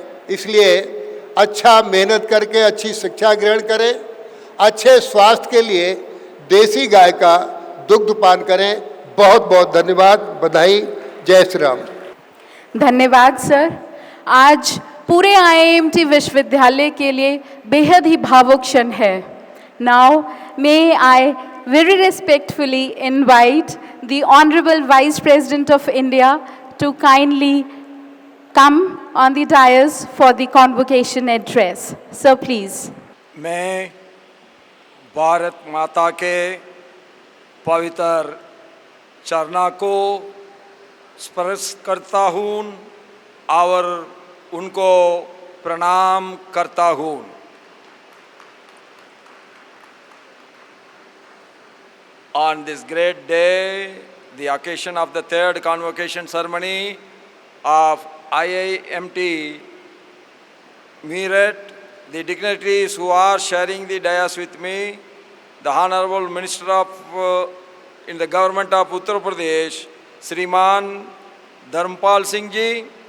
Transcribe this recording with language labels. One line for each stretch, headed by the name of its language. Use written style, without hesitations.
Hindi: इसलिए अच्छा मेहनत करके अच्छी शिक्षा ग्रहण करें, अच्छे स्वास्थ्य के लिए देसी गाय का दुग्ध पान करें। बहुत बहुत धन्यवाद, बधाई, जय श्री राम। धन्यवाद सर। आज पूरे IIMT विश्वविद्यालय के लिए बेहद ही भावुक क्षण है।
English: Now may I very respectfully invite the Honorable Vice President of India to kindly come on the dais for the convocation address. Sir, please.
Hindi: मैं भारत माता के पवित्र चरणों को स्पर्श करता हूँ और उनको प्रणाम करता हूँ।
English: On this great day, the occasion of the third convocation ceremony of IIMT Meerut, the dignitaries who are sharing the dais with me, the Honorable Minister of in the Government of Uttar Pradesh, Shriman Dharmpal Singh Ji,